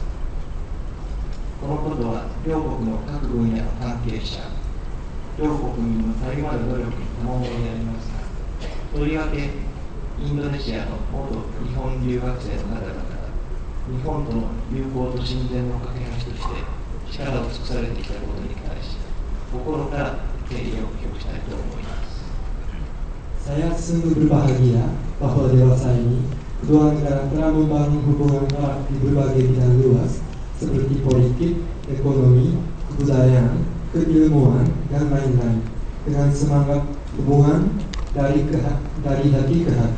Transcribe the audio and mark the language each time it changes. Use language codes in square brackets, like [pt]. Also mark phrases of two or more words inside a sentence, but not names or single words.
[ja] このことは両国の各分野の関係者、両国民のたゆまぬ努力に賜物でありますが、とりわけインドネシアの元日本留学生の方々が日本との友好と親善の架け橋として力を尽くされてきたことに対し、心から敬意を表したいと思います。 [id] Saya sungguh berbahagia bahwa dewasa ini kedua negara telah membangun hubungan erat di berbagai bidang luas seperti politik, ekonomi, kebudayaan, keilmuan, dan lain-lain dengan semangat hubungan dari hati ke hati.